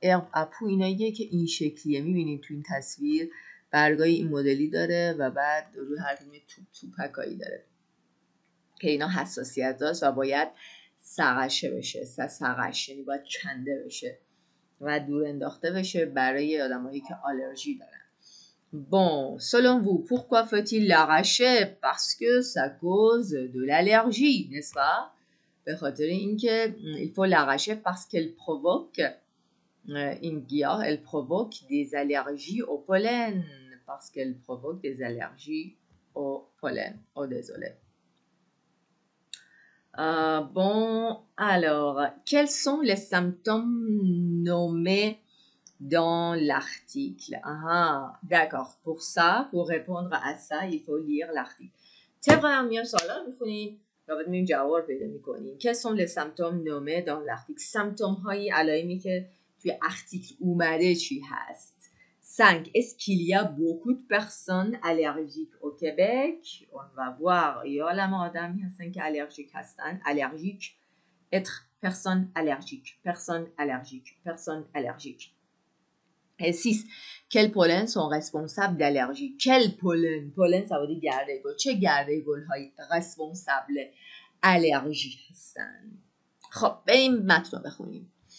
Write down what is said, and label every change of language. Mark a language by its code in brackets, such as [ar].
[fa] herbe à poux ایناییه که این شکلیه. میبینید تو این تصویر برگای این مدلی داره و بعد روی هر کدوم توپکایی داره که اینا حساسیت داشت و باید سقشه بشه. سقش یعنی باید کنده بشه و دور انداخته بشه برای آدمایی که آلرژی دارن. [fr] Bon, selon vous, pourquoi faut-il l'arracher? Parce que ça cause de l'allergie, n'est-ce pas? [fa] به خاطر اینکه [fr] il faut l'arracher parce qu'elle provoque une guyard, elle provoque des allergies au pollen. Parce qu'elle provoque des allergies au pollen. Oh, désolé. Bon, alors, quels sont les symptômes nommés dans l'article? D'accord. Pour ça, pour répondre à ça, il faut lire l'article. [fa] طبق همین سوالا میخونیم و بعد میریم جواب پیدا میکنیم. [fr] Quels sont les symptômes nommés dans l'article? [fa] سمپتوم هایی علائمی که توی article اومده چی هست؟ 5. [fr] Est-ce qu'il y a beaucoup de personnes allergiques au Québec? On va voir. [fa] یا عالم آدمی هستن که allergiques هستن. [fr] Allergique, être personne allergique. Personne allergique. Personne allergique. Et 6. Quels pollens sont responsables d'allergie? Quel pollen? Pollen, ça veut dire [fa] گرده گل. چه گرده گل های [fr] responsable allergie [fa] هستن؟ خب بریم متن رو بخونیم.